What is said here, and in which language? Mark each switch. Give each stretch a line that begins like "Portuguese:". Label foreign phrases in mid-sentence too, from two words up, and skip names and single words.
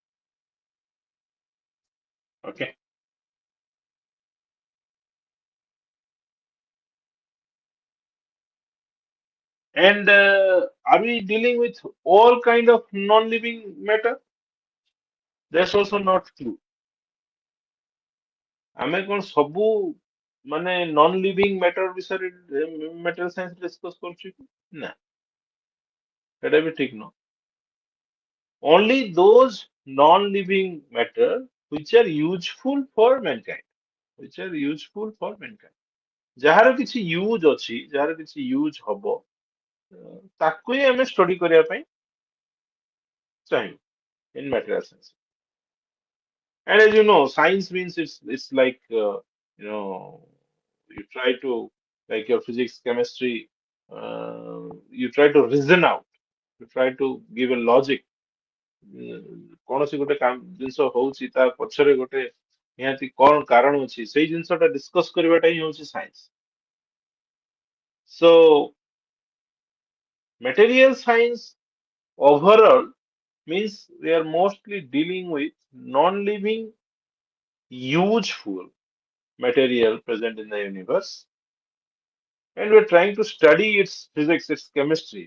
English: Okay, and are we dealing with all kind of non-living matter? That's also not true.
Odia: ଆମେ କଣ ସବୁ ମାନେ
English: non living matter
Odia: ବିଷୟରେ
English: material science discuss
Odia: କରୁଛୁ କି? ନା, ସେଟା ବି ଠିକ ନୁହଁ.
English: Only those non-living matter which are useful for mankind, which are useful for mankind.
Odia: ଯାହାର କିଛି ୟୁଜ୍ ଅଛି, ଯାହାର କିଛି ୟୁଜ୍ ହବ, ତାକୁ ହିଁ ଆମେ ଷ୍ଟଡି କରିବା ପାଇଁ ଚାହିଁବୁ
English: in material science. And as you know, science means it's like you try to, like your physics, chemistry, you try to reason out, you try to give a logic
Odia: କୌଣସି ଗୋଟେ ଜିନିଷ ହଉଛି ତା ପଛରେ ଗୋଟେ ନିହାତି କଣ କାରଣ ଅଛି ସେଇ ଜିନିଷଟା ଡିସ୍କସ୍ କରିବାଟା ହିଁ ହଉଛି ସାଇନ୍ସ।
English: ସୋ material science overall means we are mostly dealing with non-living useful material present in the universe, and we're trying to study its physics, its chemistry.